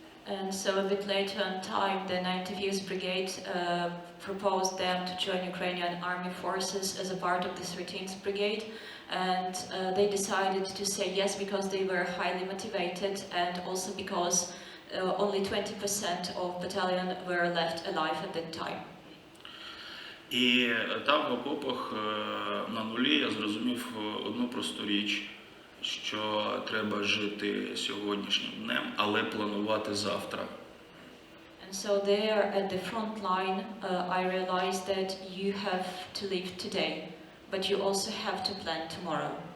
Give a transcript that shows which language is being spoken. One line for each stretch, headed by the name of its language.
English: And so a bit later in time, the 91st Brigade proposed them to join Ukrainian army forces as a part of the 13th Brigade, and they decided to say yes because they were highly motivated and also because only 20% of battalion were left alive at that time.
Ukrainian: І там в окопах на нулі я зрозумів одну просту річ, що треба жити сьогоднішнім днем, але планувати завтра.
English: And so there at the front line, I realized that you have to live today, but you also have to plan tomorrow.